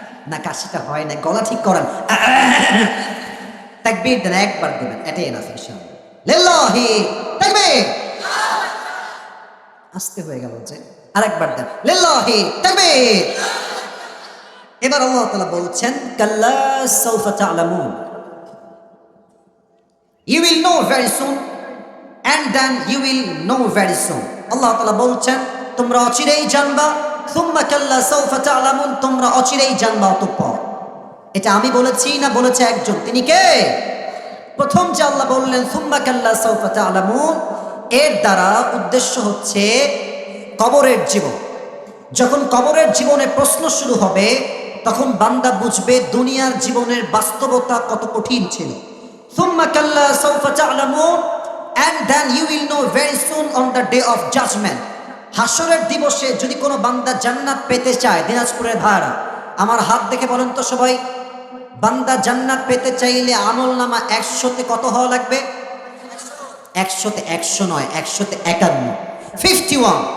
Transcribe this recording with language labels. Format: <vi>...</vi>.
<bn>না কাশিটা হয় না, গলা ঠিক করেন। তাকবীর দেন, একবার দেবেন, এটাই এনাফ ইনশাআল্লাহ।</bn> <ar>লিল্লাহি তাকবীর।</ar> <bn>আস্তে হয়ে গেল যে, আরেকবার দেন, লিল্লাহি তাকবীর। এবার আল্লাহ তাআলা বলছেন,</bn> <ar>কাল্লা সাউফা তা'লামুন,</ar> <en>you will know very soon and then you will know very soon.</en> <bn>আল্লাহ তাআলা বলছেন, তোমরা অচিরেই জানবা।</bn> <ar>সুম্মা কাল্লা সাউফা তা'লামুন,</ar> <bn>তোমরা অচিরেই জানবা অতঃপর। এটা আমি বলেছি না বলেছে একজন? তিনি কে? প্রথম যে আল্লাহ বললেন</bn> <ar>সুম্মা কাল্লা সাউফা তা'লামুন,</ar> <bn>এর দ্বারা উদ্দেশ্য হচ্ছে কবরের জীবন। যখন কবরের জীবনে প্রশ্ন শুরু হবে, তখন বান্দা বুঝবে দুনিয়ার জীবনের বাস্তবতা কত কঠিন ছিল।</bn> <ar>সুম্মা কাল্লা সাউফা তা'লামুন</ar> <en>and then you will know very soon on the day of judgment.</en> <bn>হাসরের দিবসে যদি কোনো বান্দা জান্নাত পেতে চায়, দিনাজপুরের ভাইরা আমার হাত দেখে বলেন তো সবাই, বান্দা জান্নাত পেতে চাইলে আমল নামা 100তে কত হওয়া লাগবে? 100তে 100 নয়, 100তে 51, 51।</bn>